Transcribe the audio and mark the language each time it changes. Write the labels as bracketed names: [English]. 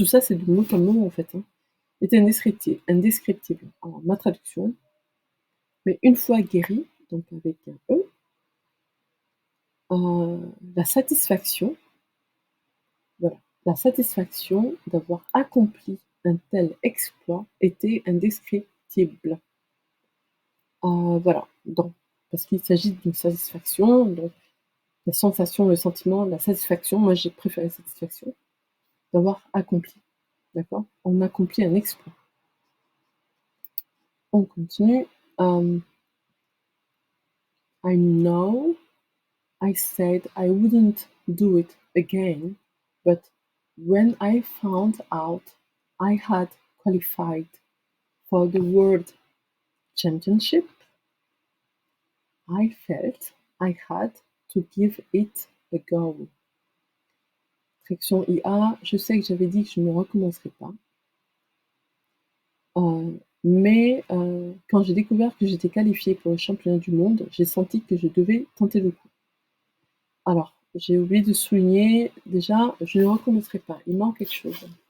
[French] Tout ça, c'est du mot comme mot, en fait. Est indescriptible. Alors, ma traduction, mais une fois guéri, donc avec un E, la satisfaction, voilà, la satisfaction d'avoir accompli un tel exploit était indescriptible. Voilà, donc, parce qu'il s'agit d'une satisfaction, donc la sensation, le sentiment, la satisfaction, moi j'ai préféré satisfaction, d'avoir accompli, d'accord? On accomplit un exploit. On continue. [English] I know I said I wouldn't do it again, but when I found out I had qualified for the World Championship, I felt I had to give it a go. [French] Traduction IA, je sais que j'avais dit que je ne recommencerai pas. Mais quand j'ai découvert que j'étais qualifiée pour le championnat du monde, j'ai senti que je devais tenter le coup. Alors, j'ai oublié de souligner, déjà, je ne recommencerai pas. Il manque quelque chose.